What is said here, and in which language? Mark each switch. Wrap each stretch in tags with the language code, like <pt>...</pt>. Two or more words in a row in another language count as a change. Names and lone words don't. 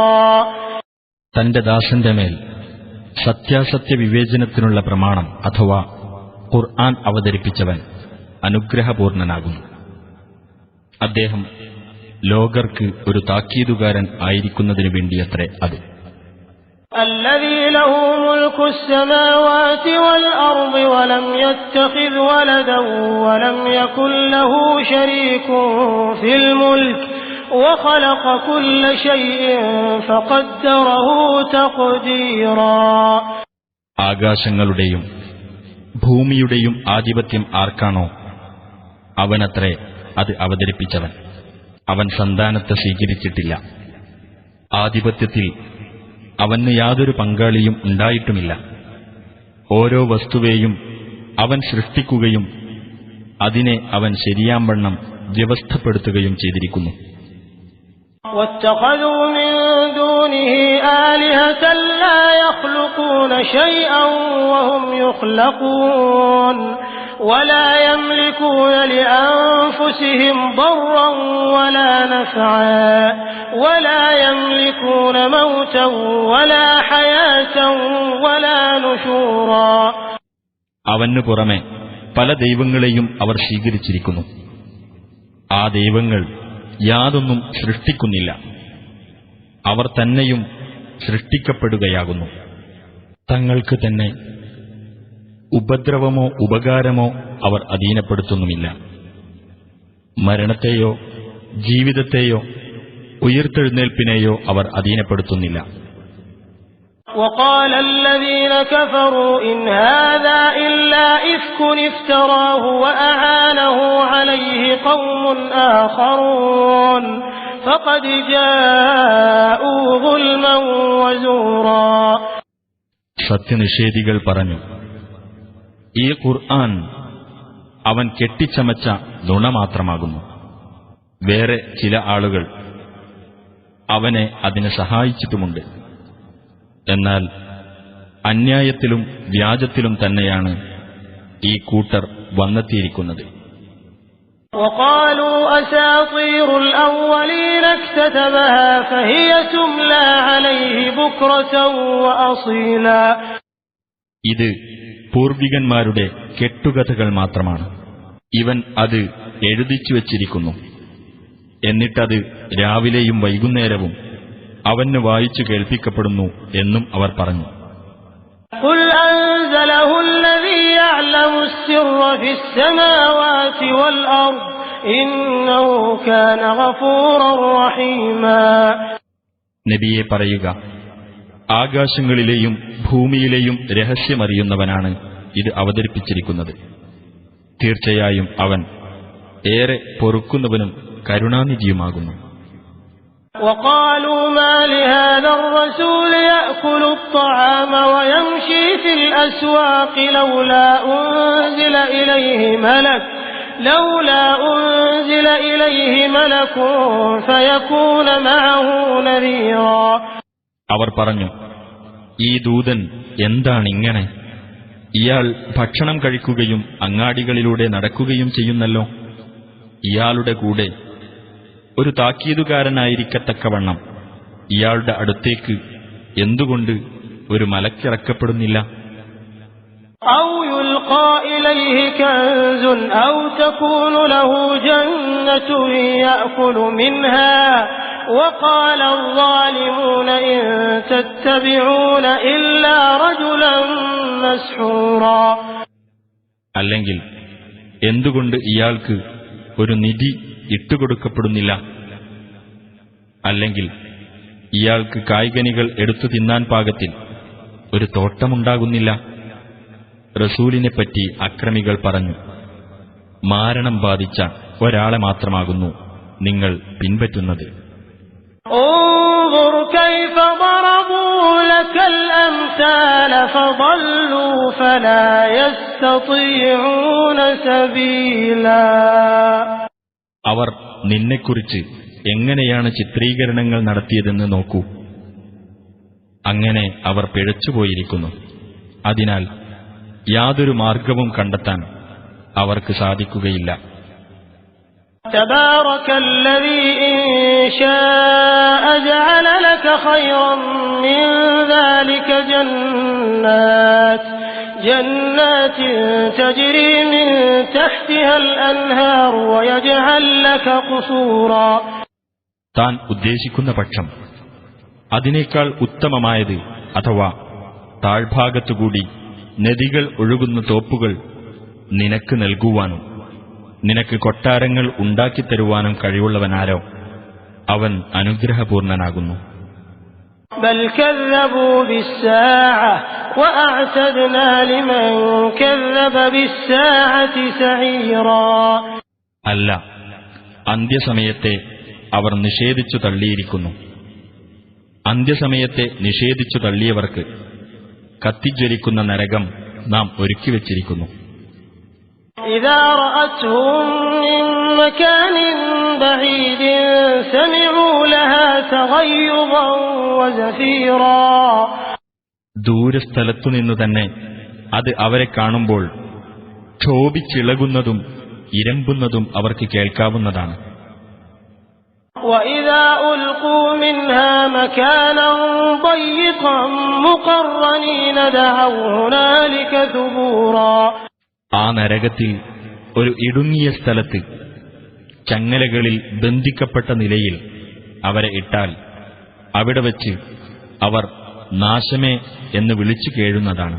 <ml>തന്റെ ദാസന്റെ മേൽ സത്യാസത്യ വിവേചനത്തിനുള്ള പ്രമാണം അഥവാ ഖുർആൻ അവതരിപ്പിച്ചവൻ അനുഗ്രഹപൂർണനാകുന്നു. അദ്ദേഹം ലോകർക്ക് ഒരു താക്കീതുകാരൻ ആയിരിക്കുന്നതിനു വേണ്ടിയത്രേ അത്.</ml> <ar>الذي له ملك السماوات والأرض ولم يتخذ ولدا ولم يكن له شريك في الملك وخلق كل شيء فقدره تقديرا.</ar> <ml>ആകാശങ്ങളുടെയും ഭൂമിയുടെയും ആധിപത്യം ആർക്കാണോ അവനത്രേ അത് അവതരിപ്പിച്ചവൻ. അവൻ സന്താനത്തെ സ്വീകരിച്ചിട്ടില്ല. ആധിപത്യത്തിൽ അവന് യാതൊരു പങ്കാളിയും ഉണ്ടായിട്ടുമില്ല. ഓരോ വസ്തുവേയും അവൻ സൃഷ്ടിക്കുകയും അതിനെ അവൻ ശരിയാംവണ്ണം വ്യവസ്ഥപ്പെടുത്തുകയും ചെയ്തിരിക്കുന്നു.</ml> <ar>واتخذوا من دونه آلهة لا يخلقون شيئا وهم يخلقون ولا يملكون لأنفسهم ضرا ولا نفعا ولا يملكون موتا ولا حياة ولا نشورا.</ar> <ml>അവനു പുറമെ പല ദൈവങ്ങളെയും അവർ സ്വീകരിച്ചിരിക്കുന്നു. ആ ദൈവങ്ങൾ യാതൊന്നും സൃഷ്ടിക്കുന്നില്ല. അവർ തന്നെയും സൃഷ്ടിക്കപ്പെടുകയാകുന്നു. തങ്ങൾക്ക് തന്നെ ഉപദ്രവമോ ഉപകാരമോ അവർ അധീനപ്പെടുത്തുന്നുമില്ല. മരണത്തെയോ ജീവിതത്തെയോ ഉയിർത്തെഴുന്നേൽപ്പിനെയോ അവർ അധീനപ്പെടുത്തുന്നില്ല.</ml> <ar>وقال الذين كفروا إن هذا إلا إفك افتراه وأعانه عليه قوم آخرون فقد جاءوا ظلما وزورا.</ar> <ml>സത്യനിഷേധികൾ പറഞ്ഞു, ഈ ഖുർആൻ അവൻ കെട്ടിച്ചമച്ച നുണ മാത്രമാകുന്നു. വേറെ ചില ആളുകൾ അവനെ അതിനെ സഹായിച്ചിട്ടുമുണ്ട്. എന്നാൽ അന്യായത്തിലും വ്യാജത്തിലും തന്നെയാണ് ഈ കൂട്ടർ വന്നെത്തിയിരിക്കുന്നത്.</ml> <ar>وقالوا أساطير الأولين اكتتبها فهي تملى عليه بكرة وأصيلا.</ar> <ml>ഇത് പൂർവികന്മാരുടെ കെട്ടുകഥകൾ മാത്രമാണ്. ഇവൻ അത് എഴുതിച്ചു വച്ചിരിക്കുന്നു. എന്നിട്ടത് രാവിലെയും വൈകുന്നേരവും അവന് വായിച്ചു കേൾപ്പിക്കപ്പെടുന്നു എന്നും അവർ പറഞ്ഞു.</ml> <ar>قل أنزله الذي يعلم السر في السماوات والأرض إنه كان غفورا رحيما.</ar> <ml>നബിയെ പറയുക, ആകാശങ്ങളിലെയും ഭൂമിയിലെയും രഹസ്യമറിയുന്നവനാണ് ഇത് അവതരിപ്പിച്ചിരിക്കുന്നത്. തീർച്ചയായും അവൻ ഏറെ പൊറുക്കുന്നവനും കരുണാനിധിയുമാകുന്നു.</ml> <ar>وقالوا ما لهذا الرسول يأكل الطعام ويمشي في الأسواق لولا أنزل إليه ملك فيكون معه نذيرا.</ar> <ml>അവർ പറഞ്ഞു, ഈ ദൂതൻ എന്താണിങ്ങനെ? ഇയാൾ ഭക്ഷണം കഴിക്കുകയും അങ്ങാടികളിലൂടെ നടക്കുകയും ചെയ്യുന്നല്ലോ. ഇയാളുടെ കൂടെ ഒരു താക്കീതുകാരനായിരിക്കത്തക്കവണ്ണം ഇയാളുടെ അടുത്തേക്ക് എന്തുകൊണ്ട് ഒരു മലക്കിറക്കപ്പെടുന്നില്ല?</ml> <ar>أو يلقى إليه كنز أو تكون له جنة يأكل منها وقال الظالمون إن تتبعون إلا رجلا مسحورا.</ar> <ml>അല്ലെങ്കിൽ എന്തുകൊണ്ട് ഇയാൾക്ക് ഒരു നിധി ഇട്ടുകൊടുക്കപ്പെടുന്നില്ല? അല്ലെങ്കിൽ ഇയാൾക്ക് കായ്കനികൾ എടുത്തു തിന്നാൻ പാകത്തിൽ ഒരു തോട്ടമുണ്ടാകുന്നില്ല? റസൂലിനെപ്പറ്റി അക്രമികൾ പറഞ്ഞു, മാരണം ബാധിച്ച ഒരാളെ മാത്രമാകുന്നു നിങ്ങൾ പിൻപറ്റുന്നത്.</ml> <ar>انظر كيف ضربوا لك الأمثال فضلوا فلا يستطيعون سبيلا.</ar> <ml>അവർ നിന്നെക്കുറിച്ച് എങ്ങനെയാണ് ചിത്രീകരണങ്ങൾ നടത്തിയതെന്ന് നോക്കൂ. അങ്ങനെ അവർ പിഴച്ചുപോയിരിക്കുന്നു. അതിനാൽ യാതൊരു മാർഗവും കണ്ടെത്താൻ അവർക്ക് സാധിക്കുകയില്ല.</ml> <ar>تبارك الذي إن شاء جعل لك خيرا من ذلك جنات تجري من تحتها الأنهار ويجعل لك قصورا.</ar> <ml>താൻ ഉദ്ദേശിക്കുന്ന പക്ഷം അതിനേക്കാൾ ഉത്തമമായത് അഥവാ താഴ്ഭാഗത്തുകൂടി നദികൾ ഒഴുകുന്ന തോപ്പുകൾ നിനക്ക് നൽകുവാനും നിനക്ക് കൊട്ടാരങ്ങൾ ഉണ്ടാക്കിത്തരുവാനും കഴിവുള്ളവനാരോ അവൻ അനുഗ്രഹപൂർണനാകുന്നു.</ml> <ar>بل كذبوا بالساعة وأعتدنا لمن كذب بالساعة سعيرا.</ar> <ml>അല്ല, അന്ത്യസമയത്തെ അവർ നിഷേധിച്ചു തള്ളിയിരിക്കുന്നു. അന്ത്യസമയത്തെ നിഷേധിച്ചു തള്ളിയവർക്ക് കത്തിജ്വലിക്കുന്ന നരകം നാം ഒരുക്കിവെച്ചിരിക്കുന്നു.</ml> <ar>إذا رأتهم من مكان بعيد سمعوا لها تغيظا وزفيرا.</ar> <ml>ദൂരസ്ഥലത്തുനിന്നു തന്നെ അത് അവരെ കാണുമ്പോൾ ക്ഷോഭിച്ചിളകുന്നതും ഇരമ്പുന്നതും അവർക്ക് കേൾക്കാവുന്നതാണ്.</ml> <ar>وإذا ألقوا منها مكانا ضيقا مقرنين دعوا هنالك ثبورا.</ar> <ml>ആ നരകത്തിൽ ഒരു ഇടുങ്ങിയ സ്ഥലത്ത് ചങ്ങലകളിൽ ബന്ധിക്കപ്പെട്ട നിലയിൽ അവരെ ഇട്ടാൽ അവിടെ വച്ച് അവർ നാശമേ എന്ന് വിളിച്ചു കേഴുന്നതാണ്.</ml>